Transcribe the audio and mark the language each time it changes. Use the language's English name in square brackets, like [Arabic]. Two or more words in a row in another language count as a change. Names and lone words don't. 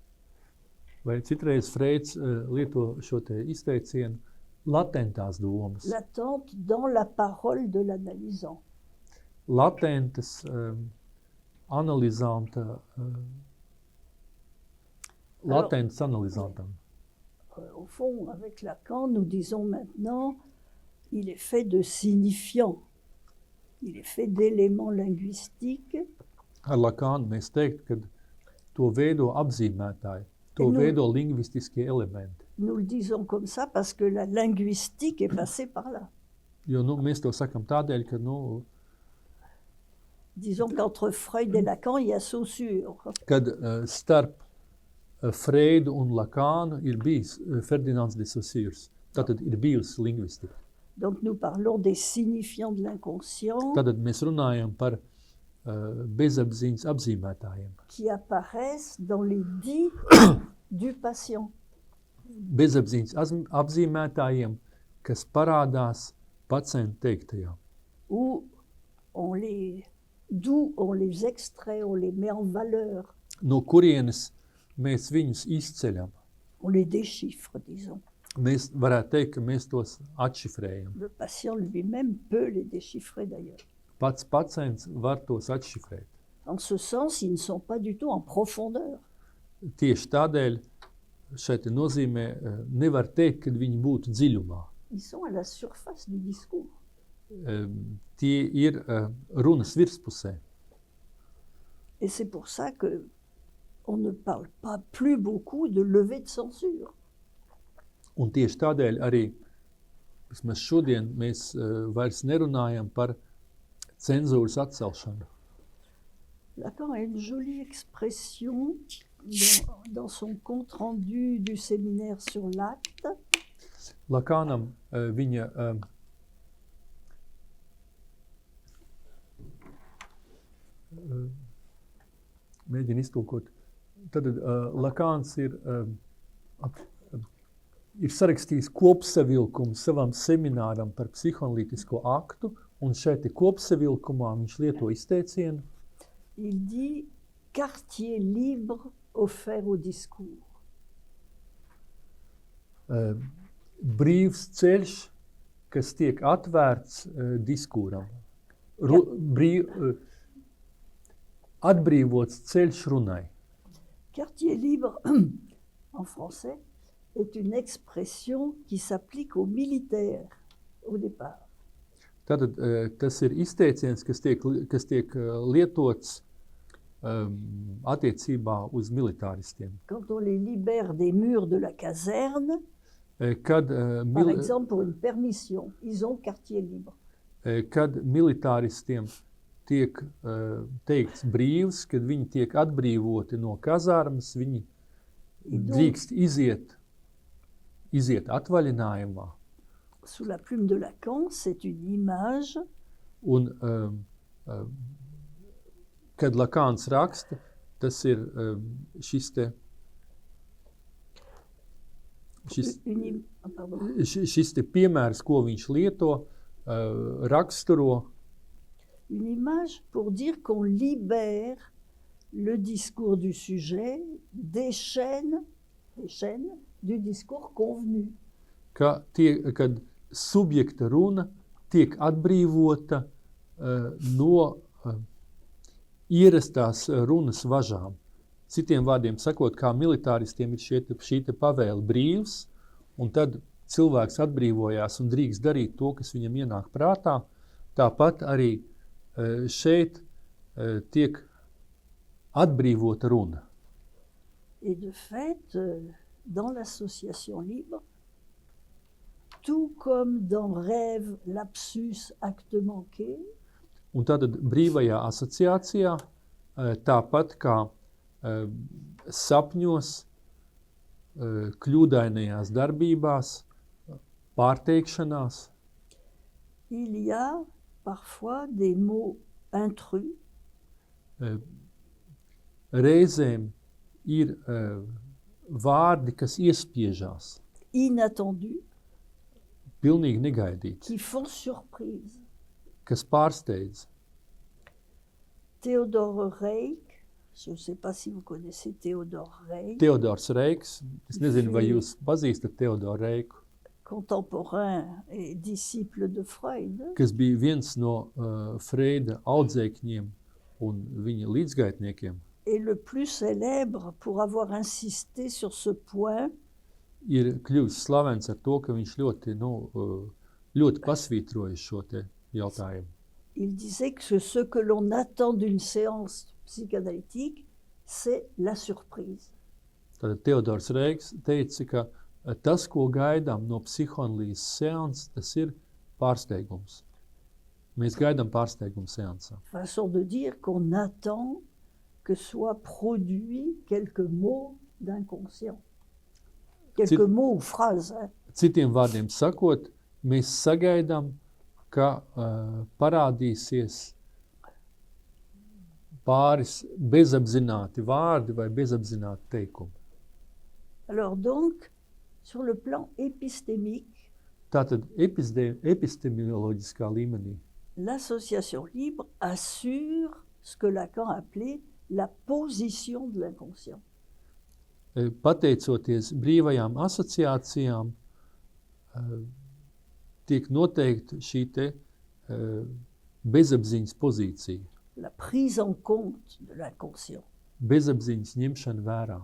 [Latvian] Vai citreiz Freuds lieto šo te izteicienu latentās domas. [French] Latente dans la parole de l'analysant. [Latvian] Latentas, analizanta, latents analizantam. [French] Au fond, avec Lacan, nous disons maintenant, il est fait de signifiants, il est fait d'éléments linguistiques. [Latvian] Ar Lakānu mēs teikt, ka to veido apzīmētāji, to veido lingvistiskie elementi. [French] Nous le disons comme ça parce que la linguistique est passée par là. [Latvian] Jo, mēs to sakam tādēļ, ka, [French] Disons qu'entre Freud et Lacan, il y a Saussure. [Latvian] kad starp Freudu un Lakānu ir bijis Ferdinands de Saussures. Tātad ir bijusi lingvistika. [French] Donc nous parlons des signifiants de l'inconscient [Latvian] Tātad mēs runājam par bezapziņas apzīmētājiem. [French] qui apparaissent dans les dits du patient. [Latvian] Bezapziņas apzīmētājiem, kas parādās pacienta teiktajā. [French] D'où on les extrait, on les met en valeur. [Latvian] no kurienes mēs viņus izceļam. [French] On les déchiffre, disons. [Latvian] Mēs varētu teikt, ka mēs tos atšifrējam. [French] Le patient lui-même peut les déchiffrer d'ailleurs. [Latvian] Pats pacients var tos atšifrēt. [French] En ce sens, ils ne sont pas du tout en profondeur. [Latvian] Tieši tādēļ šeit nozīmē nevar teikt, ka viņi būtu dziļumā. [French] Ils sont à la surface du discours. [Latvian] Tie ir runas virspusē. [French] Et c'est pour ça que on ne parle pas plus beaucoup de levée de censure. [Latvian] Un tieši tādēļ arī vismaz šodien mēs vairs nerunājam par cenzūras atcelšanu. [French] Lacan a une jolie expression dans son compte rendu du séminaire sur l'acte. [Latvian] Lakanam viņa mēģina iztulkot. Tad Lakāns ir sarakstījis kopsavilkumu savam semināram par psihoanalītisko aktu, un šeit kopsavilkumā viņš lieto izteicienu. [French] Il dit quartier libre offert au discours. [Latvian] Brīvs ceļš, kas tiek atvērts diskuram. Atbrīvots ceļš runai. [French] Quartier libre, en français, est une expression qui s'applique aux militaires au départ. [Latvian] Tātad tas ir izteiciens, kas tiek lietots attiecībā uz militāristiem. [French] Quand on les libère des murs de la caserne, [Latvian] Kad, [French] par exemple pour une permission, ils ont quartier libre. [Latvian] Kad militāristiem tiek teikts brīvs, kad viņi tiek atbrīvoti no kazarmas, viņi drīkst iziet atvaļinājumā. [French] Sous la plume de Lacan, c'est une image. [Latvian] Un, kad Lakāns raksta, tas ir šis te piemērs, ko viņš lieto, raksturo. [French] Une image pour dire qu'on libère le discours du sujet des chaînes du discours convenu. [Latvian] Kad subjekta runa tiek atbrīvota no ierastās runas važām. Citiem vārdiem sakot, kā militāristiem ir šī te pavēle brīvs, un tad cilvēks atbrīvojās un drīkst darīt to, kas viņam ienāk prātā. Tāpat arī šeit tiek atbrīvota runa. [French] Et de fait, dans l'association libre, tout comme dans rêve, lapsus, acte manqué, [Latvian] un tātad brīvajā asociācijā, tāpat kā sapņos, kļūdainajās darbībās, pārteikšanās, [French] il y a parfois des mots intrus, [Latvian] reizēm ir vārdi, kas iespiežās, [French] inattendus, [Latvian] pilnīgi negaidīts, [French] qui font surprise. [Latvian] kas pārsteidz. [French] Théodore Reik, je ne sais pas si vous connaissez Théodore Reik, [Latvian] Teodors Reiks, es nezinu, vai jūs pazīstat Teodoru Reiku, [French] contemporain et disciple de Freud, [Latvian] kas bija viens no Freida audzēkņiem un viņa līdzgaitniekiem, [French] est le plus célèbre pour avoir insisté sur ce point. [Latvian] ir kļuvis slavens ar to, ka viņš ļoti pasvītroja šo te jautājumu. [French] Il disait que ce que l'on attend d'une séance psychanalytique, c'est la surprise. [Latvian] Tātad Teodors Reiks teica, ka tas, ko gaidām no psihoanalīzes seanses, tas ir pārsteigums. Mēs gaidām pārsteigumu seansā. [French] Façon de dire qu'on attend que soient produits quelques mots d'inconscient. Quelques mots ou phrases. [Latvian] Citiem vārdiem sakot, mēs sagaidām, ka parādīsies pāris bezapzināti vārdi vai bezapzināti teikumi. [French] Alors donc, sur le plan épistémique, [Latvian] Tātad epistemoloģiskā līmenī [French] l'association libre assure ce que Lacan appelait la position de l'inconscient. [Latvian] Pateicoties brīvajām asociācijām, tiek noteikta šī te bezapziņas pozīcija, [French] La prise en compte de l'inconscient. [Latvian] bezapziņas ņemšana vērā.